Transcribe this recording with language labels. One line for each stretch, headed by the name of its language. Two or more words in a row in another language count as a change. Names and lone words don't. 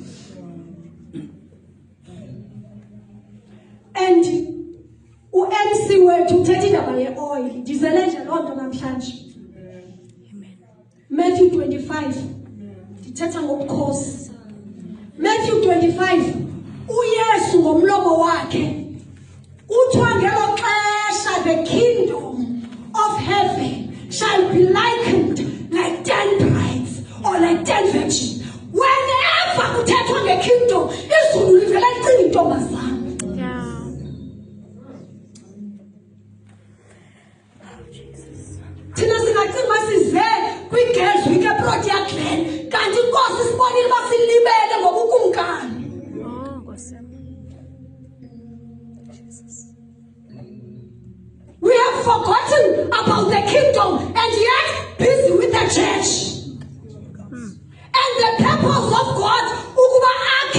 Xhosa: And u-MC wethu uthethe indaba ye-oil. Ndizele nje loo nto namhlanje. Matthew 25. Ndithetha ngobukhosi. Matthew 25. uYesu ngomlomo wakhe uthiwa ngelo xesha
English: the kingdom of heaven shall be likened like 10 brides or like 10 virgins.
Xhosa: Whenever kuthethwa nge-kingdom, izulu livela licinga intombazana. Thina singacinga uba size kwi-
English: girls week
Xhosa: eProtea Glen kanti inkosi sibonile uba silibele ngobukumkani.
English: We have forgotten about the kingdom and yet busy with the church. And the purpose of God
Xhosa: ukuba